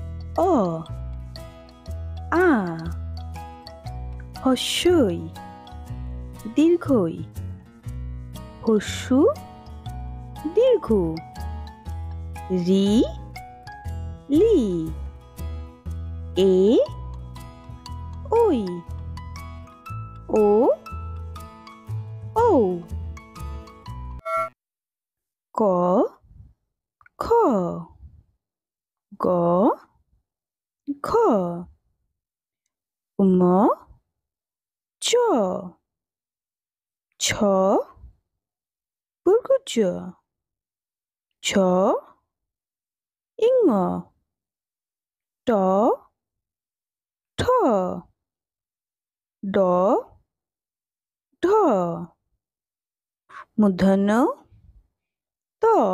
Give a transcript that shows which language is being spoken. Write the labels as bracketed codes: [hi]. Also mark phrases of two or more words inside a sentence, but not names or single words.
[bn] অ আ হস্যই দীর্ঘই হস্যু দীর্ঘ রি লি এ ওই ও ঔ ক খ গ ঘ ম চ ছ বর্গজ ছ ইঙ ট ঠ ড ঢ মূর্ধন্য ত